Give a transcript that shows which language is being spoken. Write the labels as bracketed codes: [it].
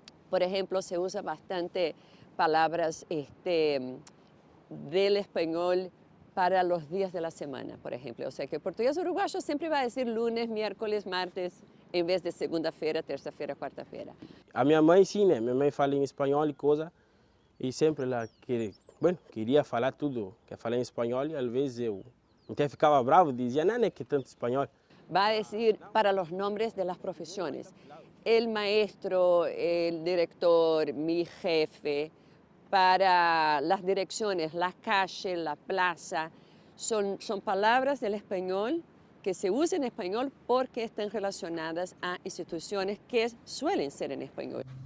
[es] Por ejemplo, se usa bastante palabras del español para los días de la semana, por ejemplo. O sea que el portugués uruguayo siempre va a decir lunes, miércoles, martes, [pt] em vez de segunda-feira, terça-feira, quarta-feira. A minha mãe, sim, né? Minha mãe fala em espanhol e coisa, e sempre ela queria falar tudo, quer falar em espanhol, e às vezes eu até ficava bravo, dizia, não é que tanto espanhol. [es] Va a decir para los nombres de las profesiones, el maestro, el director, mi jefe. Para las direcciones, la calle, la plaza, son palabras del español que se usan en español porque están relacionadas a instituciones que suelen ser en español.